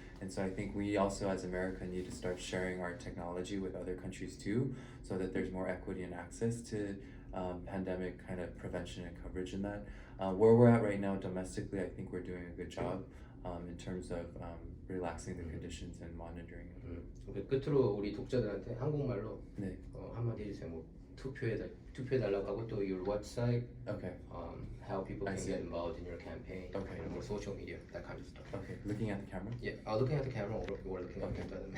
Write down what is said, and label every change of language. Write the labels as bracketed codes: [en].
[en] And so I think we also as America need to start sharing our technology with other countries too, so that there's more equity and access to pandemic kind of prevention and coverage in that. Where we're at right now domestically, I think we're doing a good job in terms of relaxing the conditions and monitoring it. [ko] 오케이, 끝으로 우리 독자들한테 한국말로 네. 한마디 해주세요. 뭐 투표해달라고 하고 또 [en] your website, Okay. how people I can see. get involved in your campaign, Okay. more social media, that kind of stuff. Okay. Looking at the camera. Yeah, looking at the camera or looking at the